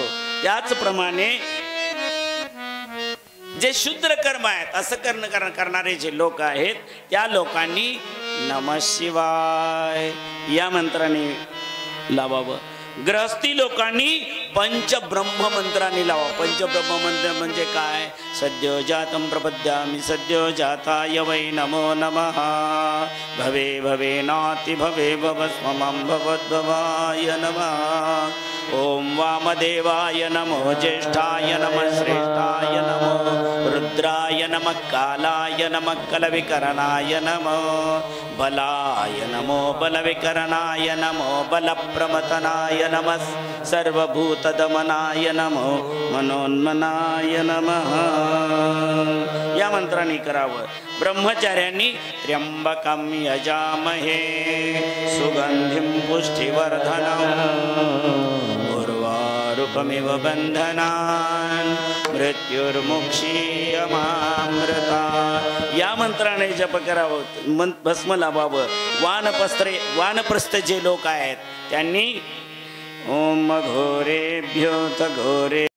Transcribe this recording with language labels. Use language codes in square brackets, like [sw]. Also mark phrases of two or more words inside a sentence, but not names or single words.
[mr] त्याचप्रमाणे जे शूद्र कर्म आहेत, असं करणारे जे लोक आहेत, त्या लोकांनी [sa] नमः शिवाय [mr] या मंत्राने लावावं. गृहस्थी लोकांनी पंचब्रह्म मंत्राने लावा. पंचब्रह्म मंत्र म्हणजे काय? [sa] सद्यो जातं प्रपद्यामि सद्यो जाताय वै नमो नमः भवे भवे नाति भवे भवस्ममं भवद्भवाय नमः. ओम वामदेवाय नमो ज्येष्ठाय नमः श्रेष्ठाय नमो रुद्राय नमः कालाय नमः कलविकरणाय नमो बलाय नमो बलविकरणाय नमो बलप्रमतनाय नमः सर्वभूतदमनाय नमो मनोन्मनाय नमः. [mr] या मंत्राने करावं. [sa] ब्रह्मचार्यांनी त्र्यंबकं यजामहे सुगंधिं पुष्टिवर्धनम् उर्वारुकमिव बन्धनान् मृत्युर्मुक्षीयमामृतात्. [mr] या मंत्राने जप करावं, भस्म लावावं. वानप्रस्थ जे लोक आहेत त्यांनी [sa] ओम घोरेभ्यो घोरे